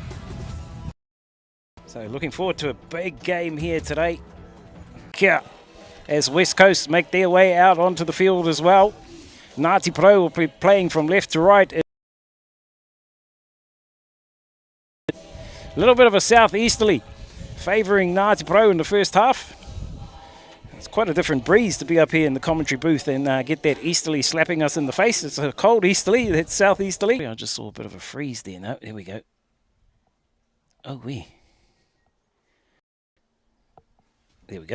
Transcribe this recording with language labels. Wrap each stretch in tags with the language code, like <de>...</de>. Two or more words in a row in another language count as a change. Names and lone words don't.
<en>So looking forward to a big game here today. Kia, as West Coast make their way out onto the field as well. Ngāti Pro will be playing from left to right. A little bit of a southeasterly favouring Ngāti Pro in the first half. It's quite a different breeze to be up here in the commentary booth and get that easterly slapping us in the face. It's a cold easterly, that's southeasterly. I just saw a bit of a freeze there. No, there we go. Oh, there we go.</en>